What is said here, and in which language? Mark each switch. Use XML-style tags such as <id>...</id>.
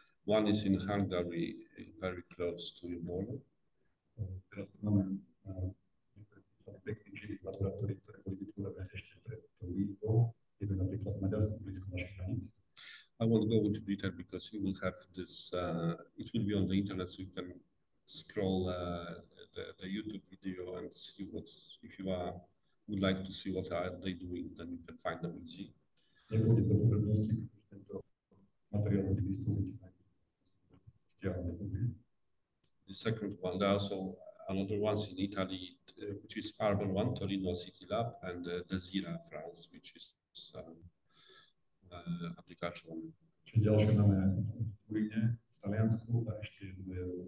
<en>One is in Hungary, very close to your border.</en> <sk>Teraz máme pekných živých laboratórií, ktoré boli vytvorené ešte pred tou výzvou. Je to napríklad v Maďarsku, blízko našich hraníc.</sk> <en>I won't go into detail because you will have this, it will be on the internet, so you can scroll the YouTube video and see what, if you would like to see what are they doing, then you can find them and see.</en> <sk>Nepôjde do podrobností, pretože tento materiál bude k dispozícii.</sk> <en>The second one, there are also another ones in Italy, which is Urban One, Torino City Lab, and Desira, France, which is application.</en> <sk>Čiže ďalšie máme v Turíne, v Taliansku a ešte jedno je</sk>